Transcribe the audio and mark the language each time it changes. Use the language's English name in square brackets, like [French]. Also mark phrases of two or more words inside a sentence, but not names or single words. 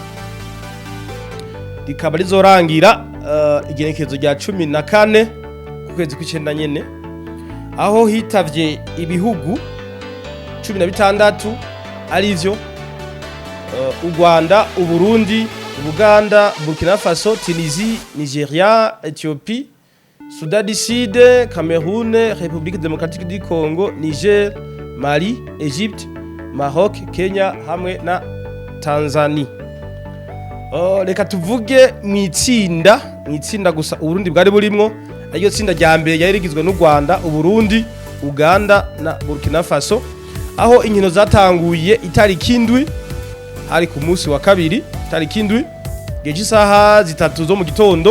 [Rundi] rikaba rizorangira igenekerezo rya 14 ku kwezi kw'icenda nyene, aho hitavye ibihugu 16 arivyo u Rwanda, u Burundi, Uganda, Burkina Faso, Tunisie, Nigeria, Ethiopie, Soudan du Sud, Cameroun, République démocratique du Congo, Niger, Mali, Egypte, Maroc, Kenya hamwe na Tanzania. Reka tuvuge mwitsinda gusa Uburundi bwari burimwo, ayo tsinda rya mbere yari rigizwe n'u Rwanda, u Burundi, Uganda na Burkina Faso, aho inkino zatanguye itariki indwi hari ku munsi wa kabiri itariki indwi geje isaha 3 zo mu gitondo.